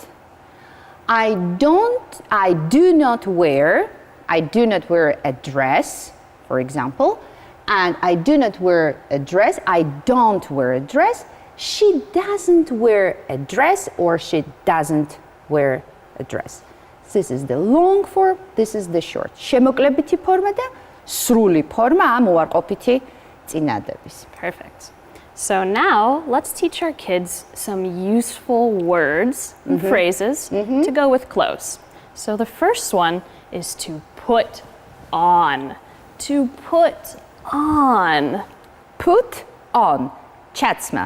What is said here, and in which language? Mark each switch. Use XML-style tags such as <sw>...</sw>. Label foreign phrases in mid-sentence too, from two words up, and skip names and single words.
<en>I do not wear a dress, for example, and I do not wear a dress, I don't wear a dress, she doesn't wear a dress or she doesn't wear a dress. This is the long form, this is the short.</en> <ka>შემოკლებითი ფორმა და სრული ფორმა ამ უარყოფითი წინადების.</ka> <en>Perfect. So now let's teach our kids some useful words and phrases to go with clothes. So the first one is to put on. To put on. Put on. Chatsma.</en>